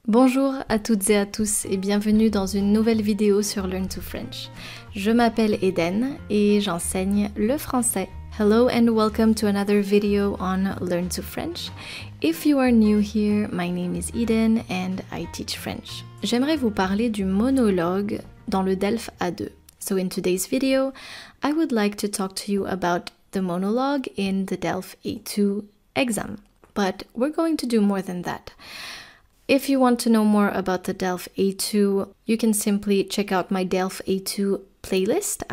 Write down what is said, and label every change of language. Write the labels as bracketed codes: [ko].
[fr] Bonjour à toutes et à tous et bienvenue dans une nouvelle vidéo sur Learn to French. Je m'appelle Eden et j'enseigne le français. [en] Hello and welcome to another video on Learn to French. If you are new here, my name is Eden and I teach French. [fr] J'aimerais vous parler du monologue dans le DELF A2. [en] So in today's video, I would like to talk to you about the monologue in the DELF A2 exam. But we're going to do more than that. If you want to know more about the DELF A2, you can simply check out my DELF A2 playlist.